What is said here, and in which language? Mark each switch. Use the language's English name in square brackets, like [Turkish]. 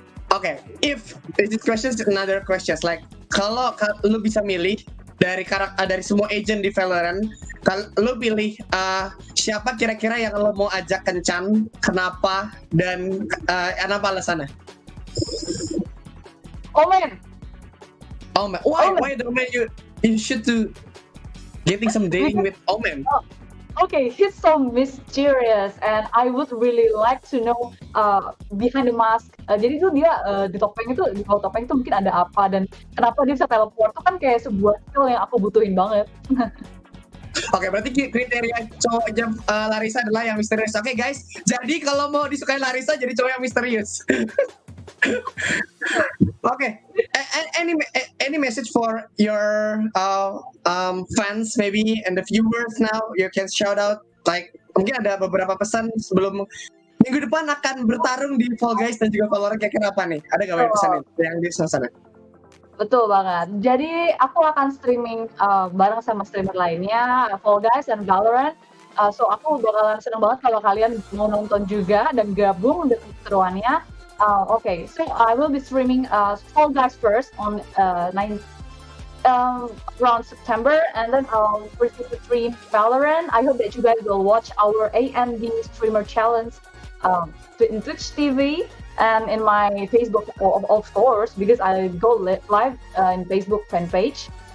[English] Okay, if this question is another question, like [Indonesian] kalau lu bisa milih dari semua agent di Valorant, kalau lu pilih siapa kira-kira yang lu mau ajak kencan, kenapa dan apa alasannya? Omen. Omen. [English] Why the Omen you should to getting some dating with Omen? Okay, he's so mysterious and I would really like to know behind the mask. [Indonesian] Jadi tuh dia di topeng itu, di bawah topeng itu mungkin ada apa dan kenapa dia bisa teleport itu kan kayak sebuah skill yang aku butuhin banget. Oke, berarti kriteria cowoknya Larissa adalah yang misterius. Oke, guys, jadi kalau mau disukai Larissa jadi cowok yang misterius. [English] Okay, any message for your fans maybe and the viewers now you can shout out, [Indonesian] like mungkin ada beberapa pesan sebelum minggu depan akan bertarung di Fall Guys dan juga Valorant, kayak kenapa nih? Ada gak banyak pesan yang di sana? Betul banget. Jadi aku akan streaming bareng sama streamer lainnya, Fall Guys dan Valorant. So aku bakalan seneng banget kalau kalian mau nonton juga dan gabung dengan keseruannya. [English] Okay, so I will be streaming Fall Guys first on around September, and then I'll proceed to stream Valorant. I hope that you guys will watch our AMD Streamer Challenge in Twitch TV and in my Facebook, of course, because I go live in Facebook fan page.